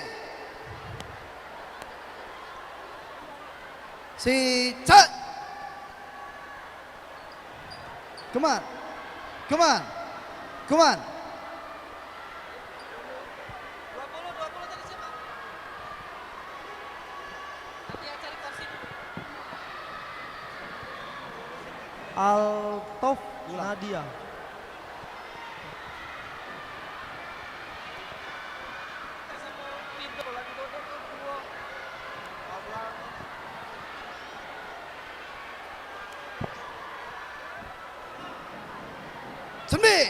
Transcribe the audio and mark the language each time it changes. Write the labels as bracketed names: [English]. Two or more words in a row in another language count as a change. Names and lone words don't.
[Korean] 시작! 그만! 그만! 그만! [Indonesian] 20 tadi siapa? Nanti ya cari kursi dulu. [Korean] 알토프 나디아. [Indonesian] Pintu lagi duduk dulu. [Korean] 준비!